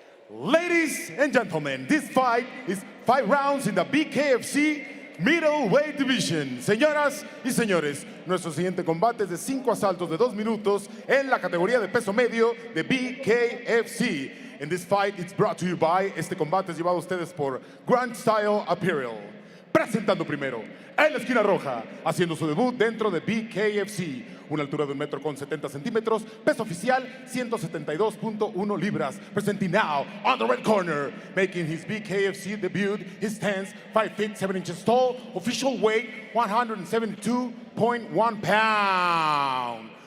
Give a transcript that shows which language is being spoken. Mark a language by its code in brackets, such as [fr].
[en] Ladies and gentlemen, this fight is 5 rounds in the BKFC Middleweight Division. [es] Señoras y señores, nuestro siguiente combate es de 5 asaltos de 2 minutos en la categoría de peso medio de BKFC. [en] In this fight, it's brought to you by, [es] este combate es llevado a ustedes por [en] Grand Style Apparel. [es] Presentando primero, en la esquina roja, haciendo su debut dentro de BKFC, una altura de 1,70 m, peso oficial 172.1 libras. [en] Presenting now on the red corner, making his BKFC debut, his stance 5 feet 7 inches tall, official weight 172.1 pounds.